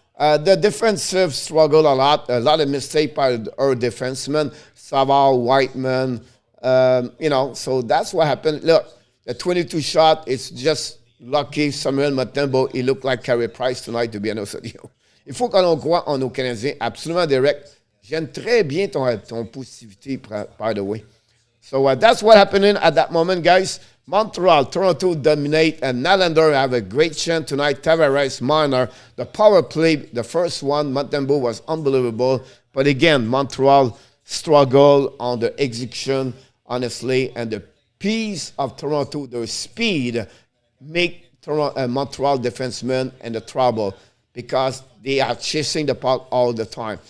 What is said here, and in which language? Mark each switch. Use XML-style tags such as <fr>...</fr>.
<en>The defensive struggle a lot of mistake by our defensemen, Savard, Whiteman. So that's what happened. Look, the 22 shot, it's just lucky. Semyon, Montembeault, il look like Carey Price tonight, to be honest with you.</en> <fr>Il faut qu'on croit en nos Canadiens, absolument direct. J'aime très bien ton</fr> <en>positivity, by the way. So that's what happening at that moment, guys. Montreal, Toronto dominate, and Nylander have a great chance tonight. Tavares, Marner, the power play, the first one, Montembeault was unbelievable. But again, Montreal struggle on the execution, honestly, and the piece of Toronto, their speed, make Montreal defensemen in the trouble because they are chasing the puck all the time.</en>